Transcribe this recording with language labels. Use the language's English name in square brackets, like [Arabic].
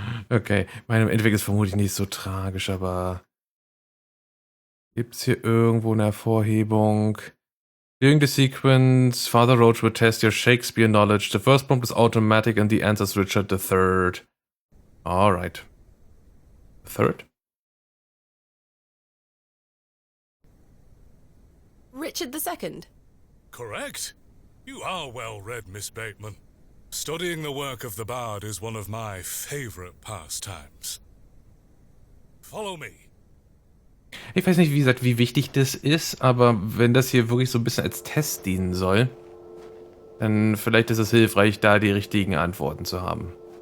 [German] Okay, im Endeffekt ist vermutlich nicht so tragisch, aber gibt's hier irgendwo eine Hervorhebung? [English] During the sequence, Father Roach will test your Shakespeare knowledge. The first prompt is automatic and the answer is Richard III. Alright. Third? Richard II? Correct. You are well read, Miss Bateman. Studying the work of the bard is one of my favorite pastimes. Follow me. [German] Ich weiß nicht, wie gesagt, wie wichtig das ist, aber wenn das hier wirklich so ein bisschen als Test dienen soll, dann vielleicht ist es hilfreich, da die richtigen Antworten zu haben.